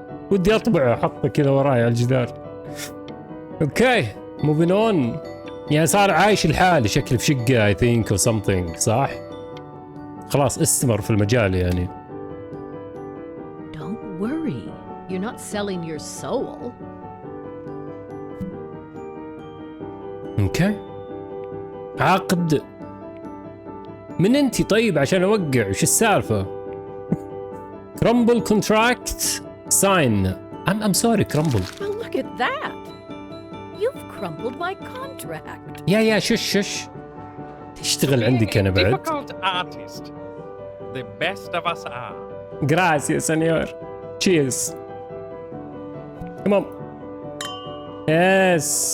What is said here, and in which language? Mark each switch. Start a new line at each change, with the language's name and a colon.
Arabic: ودي اطبعه احطه كذا وراي على الجدار. اوكي
English: moving on.
Arabic: يعني صار عايش الحال شكل في شقة
English: I think or something
Arabic: صح؟ خلاص استمر في المجال يعني.
English: Don't worry. You're not selling your soul.
Arabic: اوكي عقد من انتي طيب عشان اوقع وش السالفة؟
English: Crumble contract sign. I'm sorry crumble. Well, look at that. You've crumbled my contract.
Arabic: يا شش تشتغل عندك انا بعد.
English: Difficult artist. The best of us are.
Spanish: Gracias, señor.
English: Cheers. Come on. Yes.